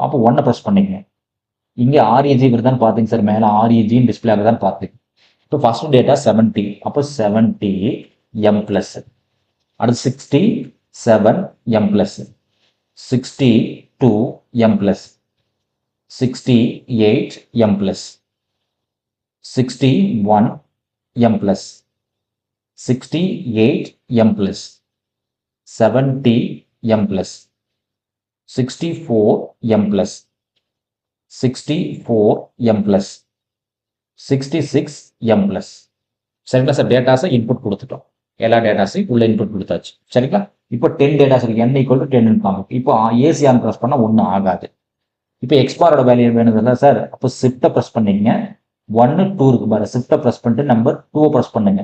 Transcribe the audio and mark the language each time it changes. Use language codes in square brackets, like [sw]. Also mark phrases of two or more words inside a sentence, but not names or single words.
[ta] அப்போ 1 ப்ரெஸ் பண்ணிங்க. இங்கே REG வருதான்னு பார்த்தீங்க சார், மேலே [en] REG display [ta] ஆகுதான்னு பார்த்தீங்க. இப்போ [en] first data [ta] 70. அப்போ 70 [en] M plus. அடுத்து 67 M plus, 62 M plus, 68 M plus, 61 m plus, 68 m plus, 70 m plus, 64 m plus, 64 m plus, 66 m plus. [ta] சரிங்களா சார்? டேட்டாஸை இன்புட் கொடுத்துட்டோம். எல்லா டேட்டாஸையும் உள்ள இன்புட் கொடுத்தாச்சு. சரிங்களா? இப்போ 10 டேட்டாஸ் இருக்கு. [en] n equal to 10 [ta] காமிக்கும். இப்போ ஏசிஆர் ப்ரெஸ் பண்ணால் ஒன்றும் ஆகாது. இப்போ எக்ஸ்பாரோட வேல்யூ வேணுங்களா சார்? அப்போ ஷிஃப்ட்டை ப்ரெஸ் பண்ணிங்க. 1 2 இருக்கு பாரு. ஷிஃப்ட்டை ப்ரெஸ் பண்ணிட்டு நம்பர் 2 ப்ரெஸ் பண்ணுங்க.